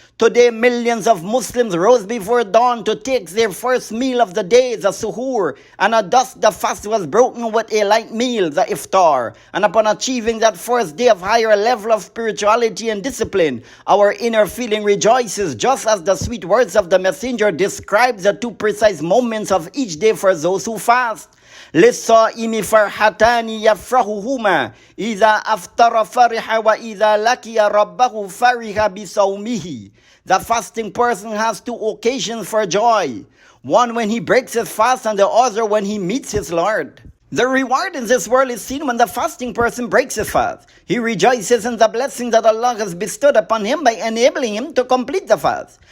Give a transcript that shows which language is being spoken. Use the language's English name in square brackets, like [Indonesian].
[English] Today, millions of Muslims rose before dawn to take their first meal of the day, the suhoor, and at dusk the fast was broken with a light meal, the iftar. And upon achieving that first day of higher level of spirituality and discipline, our inner feeling rejoices, just as the sweet words of the messenger describe the two precise moments of each day for those who fast. [Arabic] للصائم فرحتان يفرحهما إذا أفطر فرح وإذا لقي ربه فرح بصومه. [English] The fasting person has two occasions for joy. One when he breaks his fast, and the other when he meets his Lord. The reward in this world is seen when the fasting person breaks his fast. He rejoices in the blessing that Allah has bestowed upon him by enabling him to complete the fast.